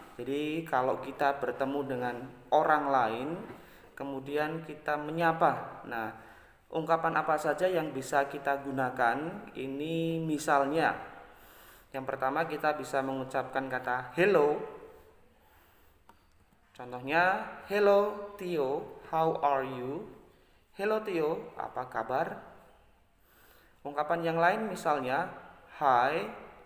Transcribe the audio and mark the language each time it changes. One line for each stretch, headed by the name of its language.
Indonesian: Jadi kalau kita bertemu dengan orang lain, kemudian kita menyapa. Nah, ungkapan apa saja yang bisa kita gunakan? Ini misalnya, yang pertama kita bisa mengucapkan kata hello. Contohnya,
English: hello Tio, how are you?
Indonesian: Hello Tio, apa kabar? Ungkapan yang lain misalnya, hi.